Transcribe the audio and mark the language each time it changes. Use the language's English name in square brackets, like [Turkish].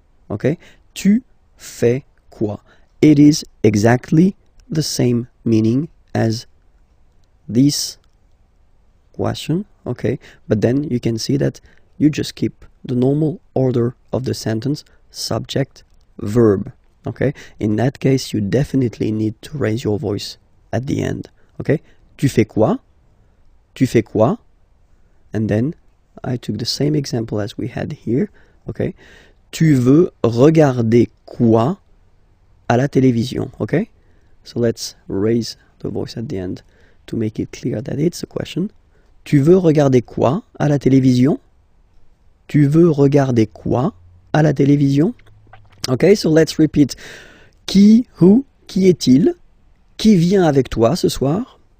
[English] Okay, [French] tu fais quoi? [English] It is exactly the same meaning as this question, okay, but then you can see that you just keep the normal order of the sentence, subject, verb, okay? In that case, you definitely need to raise your voice at the end, okay? [French] Tu fais quoi? Tu fais quoi? [English] And then I took the same example as we had here, okay? [French] Tu veux regarder quoi à la télévision, okay? [English] So let's raise the voice at the end to make it clear that it's a question. [French] Tu veux regarder quoi à la télévision? Tu veux regarder quoi à la télévision? [English] Okay, so let's repeat. Qui, who, [French] qui est-il? Qui vient avec toi ce soir?